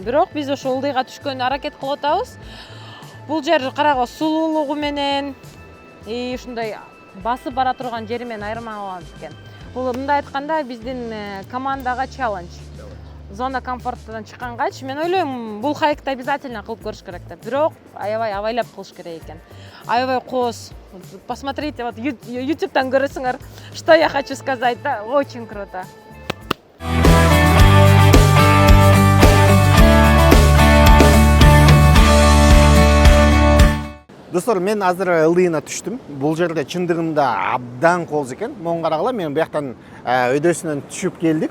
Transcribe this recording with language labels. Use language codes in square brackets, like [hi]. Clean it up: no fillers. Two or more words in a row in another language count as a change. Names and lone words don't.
[ky] Бирок биз ошо ылдыйга түшкөнгө аракет кылып атабыз. Бул жер карагы сулуулугу менен ушундай басып бара турган жери менен айырмаланат экен. Бул мындай айтканда биздин командага челлендж. Зона комфорттон чыккангачы мен ойлойм, бул хайкты обязательно кылып көрүш керек деп. Бирок аябай авайлап кылыш керек экен. Аябай кооз. [ru] Посмотрите, вот [ky] YouTube'дан көрөсүңөр. [ru] Что я хочу сказать, да? Очень круто. [ky] Достор, мен азыр ылдыйына түштүм. Бул жерде чындыгында абдан кооз экен. Моң карагыла, мен бияктан өйдөсүнөн түшүп келдик.